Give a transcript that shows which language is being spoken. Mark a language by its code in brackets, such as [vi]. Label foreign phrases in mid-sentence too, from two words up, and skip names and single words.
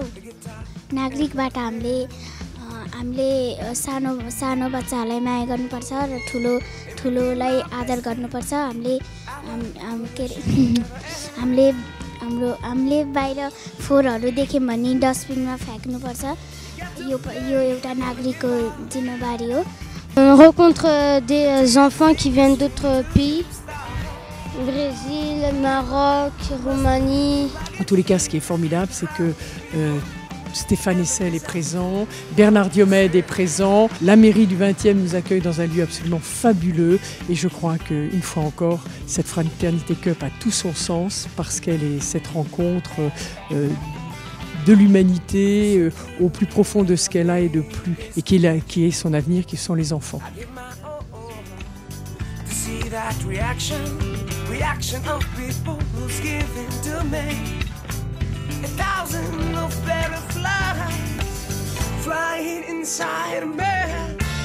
[ne] नागरिकबाट हामीले सानो बच्चाहरूलाई माया गर्नुपर्छ र ठुलोलाई आदर गर्नुपर्छ। हामीले बाहिर फोहोरहरू देख्यौँ भने डस्टबिनमा फ्याँक्नुपर्छ। यो एउटा नागरिकको जिम्मेवारी हो। [fr] On rencontre des enfants qui viennent d'autres pays. Brésil, Maroc, Roumanie. En tous les cas, ce qui est formidable, c'est que Stéphane Hessel est présent, Bernard Diomède est présent, la mairie du 20e nous accueille dans un lieu absolument fabuleux, et je crois qu'une fois encore, cette Fraternity Cup a tout son sens parce qu'elle est cette rencontre de l'humanité au plus profond de ce qu'elle a et qui est son avenir, qui sont les enfants. [en] Reaction of people who's giving to me 1,000 of butterflies flying inside me.